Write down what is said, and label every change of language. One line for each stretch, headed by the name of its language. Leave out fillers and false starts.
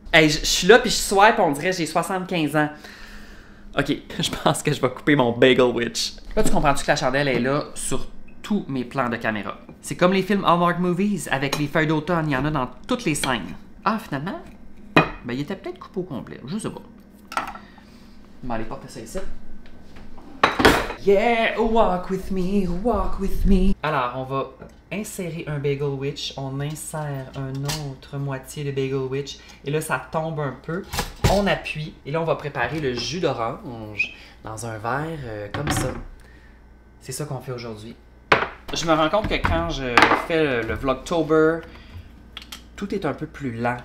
French: Hey, je suis là, puis je swipe, on dirait que j'ai 75 ans. OK, je pense que je vais couper mon Bagel Witch. Là, tu comprends-tu que la chandelle est là sur tous mes plans de caméra? C'est comme les films Hallmark Movies, avec les feuilles d'automne, il y en a dans toutes les scènes. Ah, finalement, ben, il était peut-être coupé au complet, je sais pas. Je vais aller porter ça ici.
English: Yeah, walk with me, walk with me.
French: Alors, on va insérer un Bagel Witch. On insère une autre moitié de Bagel Witch. Et là, ça tombe un peu. On appuie. Et là, on va préparer le jus d'orange dans un verre comme ça. C'est ça qu'on fait aujourd'hui. Je me rends compte que quand je fais le Vlogtober, tout est un peu plus lent.